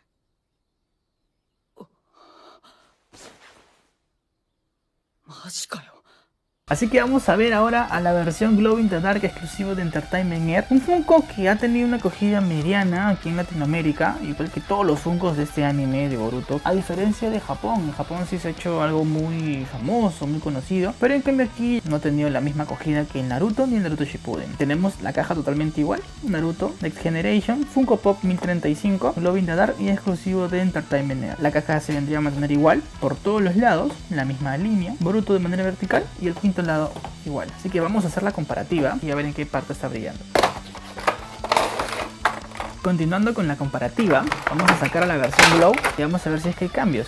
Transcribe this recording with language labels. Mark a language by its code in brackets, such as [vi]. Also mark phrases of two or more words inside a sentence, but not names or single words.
[ja] マジかよ。 [es] Así que vamos a ver ahora a la versión [en] Glow in the Dark [es] exclusivo de Entertainment Earth. Un Funko que ha tenido una acogida mediana aquí en Latinoamérica, igual que todos los Funkos de este anime de Boruto. A diferencia de Japón, en Japón sí se ha hecho algo muy famoso, muy conocido, pero en cambio aquí no ha tenido la misma acogida que en Naruto ni en Naruto Shippuden. Tenemos la caja totalmente igual, Naruto Next Generation, Funko Pop 1035, [en] Glow in the Dark [es] y exclusivo de Entertainment Earth. La caja se vendría a mantener igual por todos los lados, la misma línea, Boruto de manera vertical y el quinto lado igual. Así que vamos a hacer la comparativa y a ver en qué parte está brillando. Continuando con la comparativa, vamos a sacar a la versión Glow y vamos a ver si es que hay cambios.